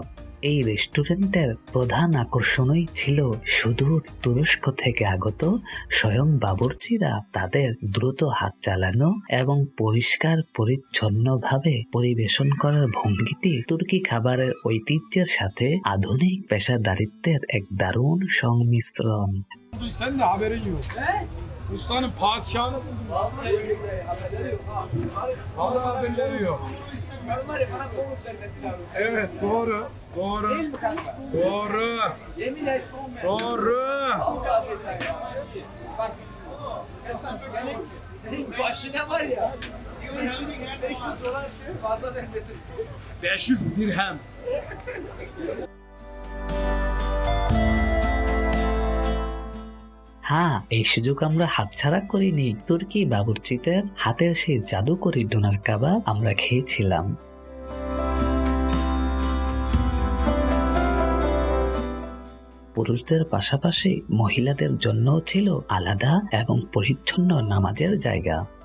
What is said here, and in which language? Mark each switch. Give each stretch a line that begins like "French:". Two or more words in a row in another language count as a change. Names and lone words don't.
Bangla: এই রেস্টুরেন্টের প্রধান আকর্ষণই ছিল সুদূর তুরস্ক থেকে আগত স্বয়ং বাবুর্চিরা। তাদের দ্রুত হাত চালানো এবং পরিষ্কার পরিচ্ছন্নভাবে পরিবেশন করার ভঙ্গিটি তুর্কি খাবারের ঐতিহ্যের সাথে আধুনিক পেশাদারিত্বের এক দারুণ সংমিশ্রণ।
Turkish: Ustanın padişahını Allah bellemiyor. Evet doğru. Doğru. Doğru. Doğru. Senin başına var ya. 500 dirhem.
Bangla: হ্যাঁ, এই সুযোগ আমরা হাতছাড়া করিনি। তুর্কি বাবুর্চিদের হাতের সেই জাদুকরি ডোনার কাবাব আমরা খেয়েছিলাম। পুরুষদের পাশাপাশি মহিলাদের জন্যও ছিল আলাদা এবং পরিচ্ছন্ন নামাজের জায়গা।